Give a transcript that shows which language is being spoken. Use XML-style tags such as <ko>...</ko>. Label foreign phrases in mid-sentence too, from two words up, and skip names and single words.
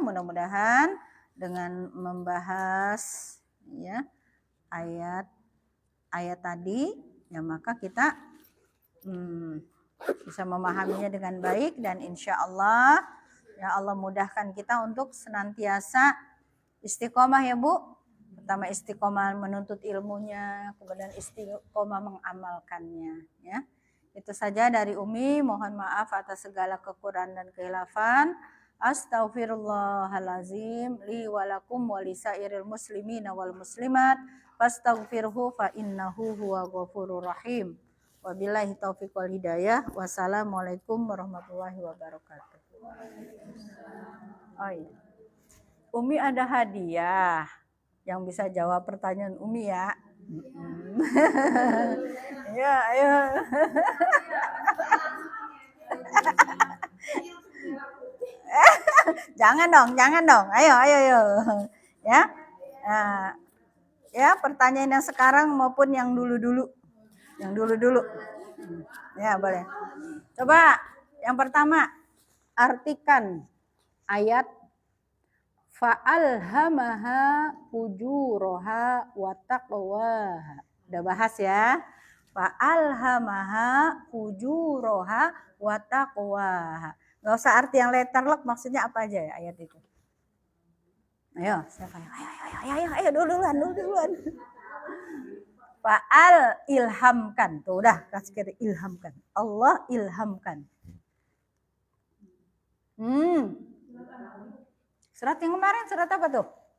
<id>Mudah-mudahan dengan membahas ya ayat tadi ya, maka kita bisa memahaminya dengan baik, dan</id> <ar>إن شاء الله</ar> <id>ya Allah mudahkan kita untuk senantiasa istiqomah ya Bu. Pertama istiqomah menuntut ilmunya, kemudian istiqomah mengamalkannya ya. Itu saja dari Umi, mohon maaf atas segala kekurangan dan khilafan.</id> <ar>أستغفر الله العظيم لي ولكم ولسائر المسلمين والمسلمات فاستغفروه فإنه هو الغفور الرحيم. وبالله التوفيق والهداية. والسلام عليكم ورحمة الله وبركاته.</ar> <id>Oh iya. Umi ada hadiah yang bisa jawab pertanyaan Umi ya. Ya, ayo. Jangan dong. Ayo. Ya. Nah, ya, pertanyaan yang sekarang maupun yang dulu-dulu. Ya, boleh. Coba yang pertama, artikan ayat</id> <ar>فألهمها فجورها وتقواها.</ar> <id>Udah bahas ya.</id> <ar>فألهمها فجورها وتقواها.</ar> <id>Gak usah arti yang letterlock, maksudnya apa aja ya ayat itu. Ayo, siapa ya? Ayo duluan. Fa'al ilhamkan. Tuh udah kasih kata ilhamkan. Allah ilhamkan. Surat yang kemarin surat apa tuh?</id>